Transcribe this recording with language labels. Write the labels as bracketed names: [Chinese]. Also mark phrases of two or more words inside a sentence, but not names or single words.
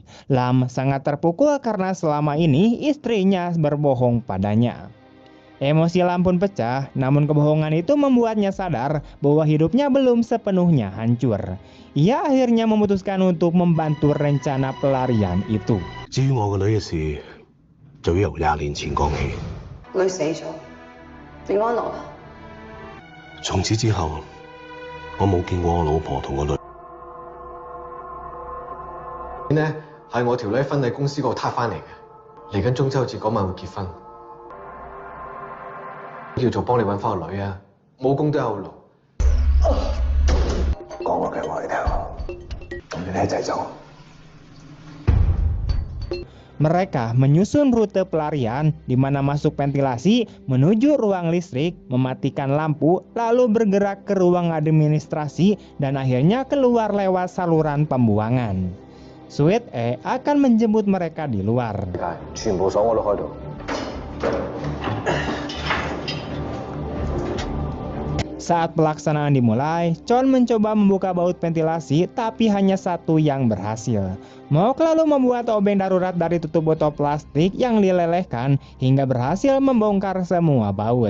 [Indonesian] Lam sangat terpukul karena selama ini istrinya berbohong padanya. Emosi Lam pun pecah, namun kebohongan itu membuatnya sadar bahwa hidupnya belum sepenuhnya hancur. Ia akhirnya memutuskan untuk membantu rencana pelarian itu. [Cantonese] 至於我個女嘅事，就要由20年前講起。女死咗，你安樂啦？從此之後，我冇見過我老婆同個女。呢係我條女婚禮公司嗰度撻翻嚟嘅，嚟緊中秋節嗰晚會結婚。叫做幫你揾翻個女啊，冇功都有勞。講個計劃你聽，咁你一齊走。 [Indonesian] Mereka menyusun rute pelarian di mana masuk ventilasi, menuju ruang listrik, mematikan lampu, lalu bergerak ke ruang administrasi dan akhirnya keluar lewat saluran pembuangan. Sweet E akan menjemput mereka di luar. [Cantonese] 全部鎖我都開到。 [Indonesian] Saat pelaksanaan dimulai, Chon mencoba membuka baut ventilasi tapi hanya satu yang berhasil. Mok lalu membuat obeng darurat dari tutup botol plastik yang dilelehkan hingga berhasil membongkar semua baut.